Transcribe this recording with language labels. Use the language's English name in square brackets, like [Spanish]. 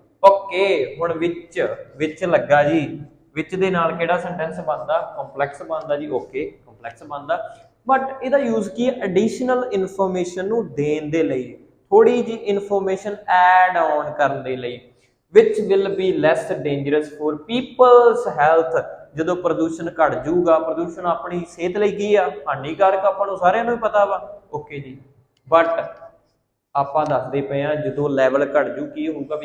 [Punjabi] Okay, ਹੁਣ ਵਿੱਚ ਲੱਗਾ ਜੀ। ਵਿੱਚ ਦੇ ਨਾਲ ਕਿਹੜਾ ਸੈਂਟੈਂਸ ਬਣਦਾ? ਕੰਪਲੈਕਸ ਬਣਦਾ ਜੀ। ਓਕੇ, ਕੰਪਲੈਕਸ ਬਣਦਾ। ਬਟ ਇਹਦਾ ਯੂਜ਼ ਕੀ ਹੈ? ਐਡੀਸ਼ਨਲ ਇਨਫੋਰਮੇਸ਼ਨ ਨੂੰ ਦੇਣ ਦੇ ਲਈ, ਥੋੜੀ ਜੀ ਇਨਫੋਰਮੇਸ਼ਨ ਐਡ ਆਨ ਕਰਨ ਦੇ ਲਈ। [English] which will be less dangerous for people's health। [Punjabi] ਜਦੋਂ ਪ੍ਰਦੂਸ਼ਣ ਘਟ ਜਾਊਗਾ, ਪ੍ਰਦੂਸ਼ਣ ਆਪਣੀ ਸਿਹਤ ਲਈ ਕੀ ਆ? ਹਾਨੀਕਾਰਕ, ਆਪਾਂ ਨੂੰ ਸਾਰਿਆਂ ਨੂੰ ਹੀ ਪਤਾ ਵਾ। ਓਕੇ ਜੀ, ਬਟ ਆਪਾਂ ਦੱਸਦੇ ਪਏ ਆ ਜਦੋਂ ਲੈਵਲ ਘਟ ਜੂ ਕੀ ਹੋਊਗਾ?